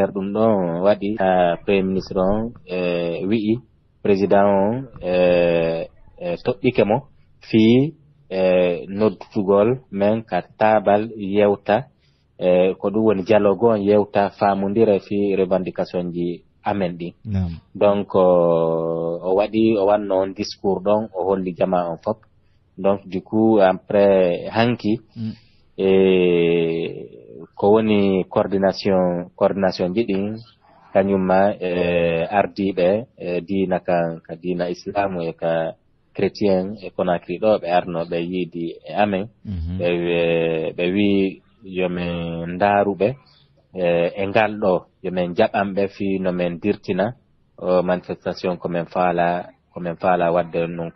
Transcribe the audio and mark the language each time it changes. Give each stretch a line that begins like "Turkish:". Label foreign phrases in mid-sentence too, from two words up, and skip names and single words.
Fula: nder ɗum ɗon waɗi
French: premier ministre
Fula: on wi'i président on toɓɓike mo fi noddutugol men ka tabal yewta ko ɗum woni dialogue on yewta famodira fi revendication ji amen ɗin donc o waɗi o wanno on discours ɗon o holli jama on fop
French: donc du coup après
Fula: hanki ko woni coordination ji ɗin kañumma ardiɓe diina ka diina islamu e ka chrétien e Conakry ɗo ɓe arnoɓe yiidi e amen ɓe wi yomin ndaaruɓe e ngal ɗo yomin jaɓanɓe fi no min dirtina manifestation komin faala wadde non